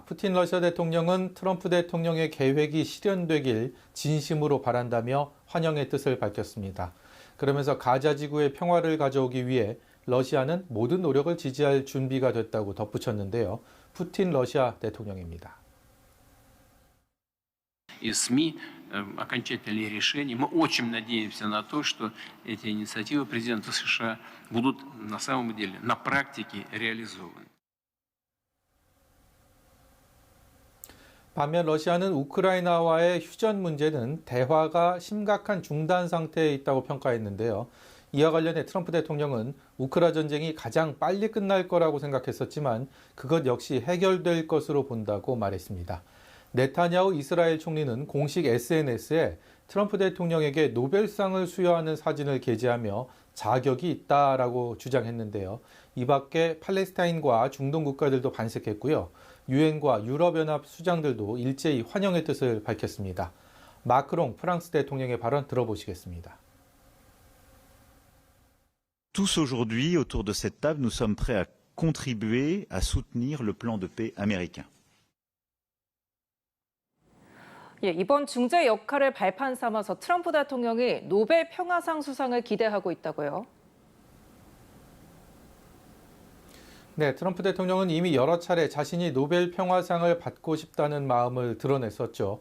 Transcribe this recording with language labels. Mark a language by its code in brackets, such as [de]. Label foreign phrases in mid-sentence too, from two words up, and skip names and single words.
[ko] 푸틴 러시아 대통령은 트럼프 대통령의 계획이 실현되길 진심으로 바란다며 환영의 뜻을 밝혔습니다. 그러면서 가자 지구의 평화를 가져오기 위해 러시아는 모든 노력을 지지할 준비가 됐다고 덧붙였는데요. 푸틴 러시아 대통령입니다. [ru] И СМИ окончательные решения. Мы очень надеемся на то, что эти инициативы президента США будут на самом деле на практике реализованы. [ko] 반면 러시아는 우크라이나와의 휴전 문제는 대화가 심각한 중단 상태에 있다고 평가했는데요. 이와 관련해 트럼프 대통령은 우크라 전쟁이 가장 빨리 끝날 거라고 생각했었지만 그것 역시 해결될 것으로 본다고 말했습니다. 네타냐후 이스라엘 총리는 공식 SNS에 트럼프 대통령에게 노벨상을 수여하는 사진을 게재하며 자격이 있다라고 주장했는데요. 이 밖에 팔레스타인과 중동 국가들도 반색했고요. 유엔과 유럽연합 수장들도 일제히 환영의 뜻을 밝혔습니다. 마크롱 프랑스 대통령의 발언 들어보시겠습니다. [fr] Tous aujourd'hui, autour de cette table, nous sommes prêts à contribuer à soutenir le plan de paix américain. [ko] 이번 중재 역할을 발판 삼아서 트럼프 대통령이 노벨 평화상 수상을 기대하고 있다고요. 네, 트럼프 대통령은 이미 여러 차례 자신이 노벨 평화상을 받고 싶다는 마음을 드러냈었죠.